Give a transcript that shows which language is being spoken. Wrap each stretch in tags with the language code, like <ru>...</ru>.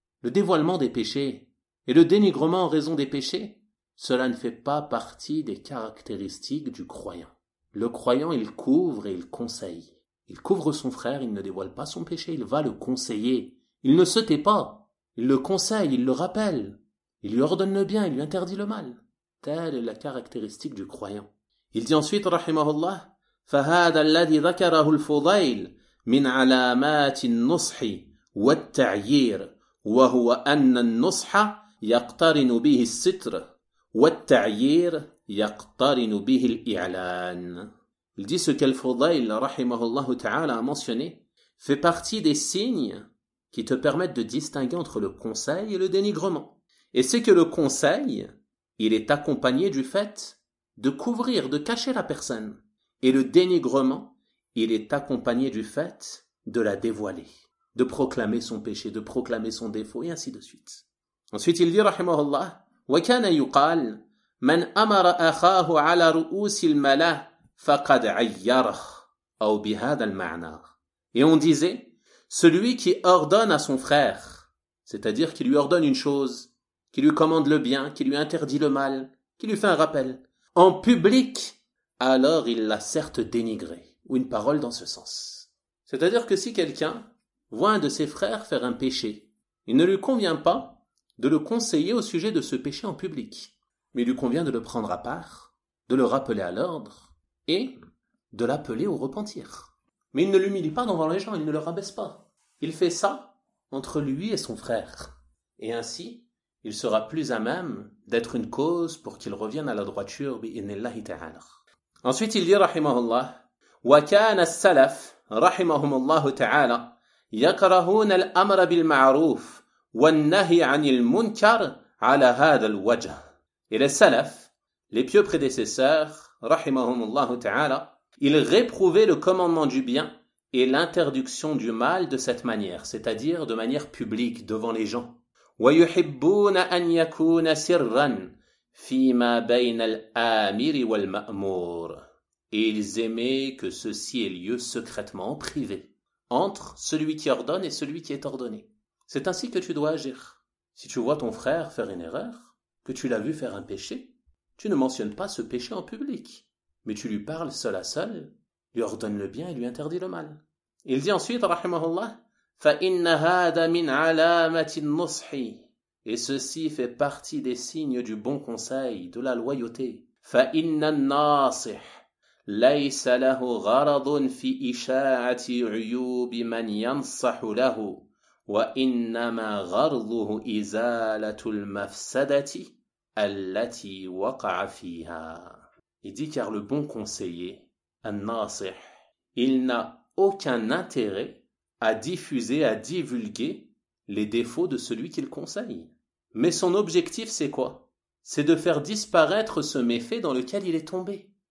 <fr>Le dévoilement des péchés et le dénigrement en raison des péchés, cela ne fait pas partie des caractéristiques du croyant. Le croyant, il couvre et il conseille. Il couvre son frère, il ne dévoile pas son péché, il va le conseiller. Il ne se tait pas, il le conseille, il le rappelle. Il lui ordonne le bien, il lui interdit le mal. Telle est la caractéristique du croyant. Il dit ensuite, rahimahullah,</fr> <ar>فهذا الذي ذكره الفضيل من علامات النصح والتعيير وهو أن النصح يقترن به الستر والتعيير يقترن به الإعلان.</ar> <fr>Il dit ce que le Fudayl, rahimahullah ta'ala, a mentionné, fait partie des signes qui te permettent de distinguer entre le conseil et le dénigrement. Et c'est que le conseil, il est accompagné du fait de couvrir, de cacher la personne. Et le dénigrement, il est accompagné du fait de la dévoiler, de proclamer son péché, de proclamer son défaut, et ainsi de suite. Ensuite, il dit, rahimahullah,</fr> <ar>وَكَانَ يُقَالْ مَنْ أَمَرَ أَخَاهُ عَلَى رُؤُوسِ الْمَلَأِ فَقَدْ عَيَّرَهُ أَوْ بِهَذَا الْمَعْنَى.</ar> <fr>Et on disait, celui qui ordonne à son frère, c'est-à-dire qui lui ordonne une chose, qui lui commande le bien, qui lui interdit le mal, qui lui fait un rappel, en public, alors il l'a certes dénigré. Ou une parole dans ce sens. C'est-à-dire que si quelqu'un voit un de ses frères faire un péché, il ne lui convient pas de le conseiller au sujet de ce péché en public, mais il lui convient de le prendre à part, de le rappeler à l'ordre, et de l'appeler au repentir. Mais il ne l'humilie pas devant les gens, il ne le rabaisse pas. Il fait ça entre lui et son frère. Et ainsi, il sera plus à même d'être une cause pour qu'il revienne à la droiture, bi'inillahi ta'ala. Ensuite, il dit, rahimahullah,</fr> <ar>وَكَانَ السَّلَفُ رَحِمَهُمُ اللَّهُ تَعَالَى يَكْرَهُونَ الْأَمْرَ بِالْمَعْرُوفِ وَالنَّهِي عَنِ الْمُنْكَرِ عَلَى هَذَا الْوَجْهِ.</ar> <fr>Et les salafs, les pieux prédécesseurs,</fr> <ar>رَحِمَهُمُ اللَّهُ تَعَالَى,</ar> <fr>ils réprouvaient le commandement du bien et l'interdiction du mal de cette manière, c'est-à-dire de manière publique, devant les gens.</fr> <ar>وَيُحِبُّونَ أَنْ يَكُونَ سِرًّا فِيمَا بَيْنَ الْآمِرِ وَالْمَأْمُورِ.</ar> <fr>Et ils aimaient que ceci ait lieu secrètement, en privé, entre celui qui ordonne et celui qui est ordonné. C'est ainsi que tu dois agir. Si tu vois ton frère faire une erreur, que tu l'as vu faire un péché, tu ne mentionnes pas ce péché en public, mais tu lui parles seul à seul, lui ordonne le bien et lui interdit le mal. Il dit ensuite, rahimahullah,</fr> <ar>فَإِنَّ هَذَا مِنْ عَلَامَةِ النُّصْحِ.</ar> <fr>Et ceci fait partie des signes du bon conseil, de la loyauté.</fr> <ar>فَإِنَّ النَّاصِحِ ليس له غرض في إشاعة عيوب من ينصح له وإنما غرضه إزالة المفسدة التي وقع فيها.</ar> <fr>Il dit, car le bon conseiller,</fr> <ar>النصح,</ar> <fr>il n'a aucun intérêt à diffuser, à divulguer les défauts de celui qu'il conseille. Mais son objectif, c'est quoi? C'est de faire disparaître ce méfait dans lequel il est tombé.</fr>